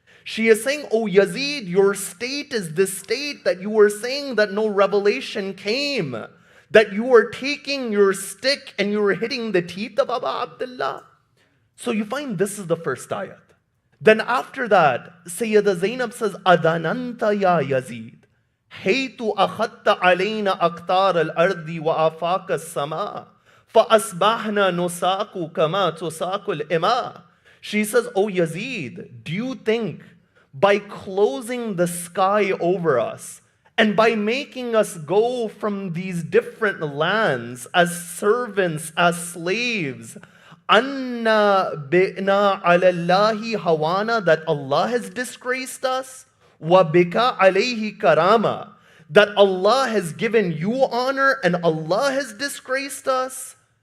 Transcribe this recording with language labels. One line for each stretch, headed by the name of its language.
English: She is saying, oh Yazid, your state is this state that you were saying that no revelation came, that you were taking your stick and you were hitting the teeth of Abu Abdullah. So you find this is the first ayat. Then after that, Sayyida Zaynab says, Adananta ya Yazid.
Arabic: حيث أخذت علينا أقطار الأرض وآفاق السماء فأصبحنا نساق كما تساق الإماء.
English: She says, "O Yazid, do you think by closing the sky over us and by making us go from these different lands as servants, as slaves,
Arabic: anna bi'na ala Allahi hawana,
English: that Allah has disgraced us,
Arabic: wa bika alayhi karama,
English: that Allah has given you honor and Allah has disgraced us?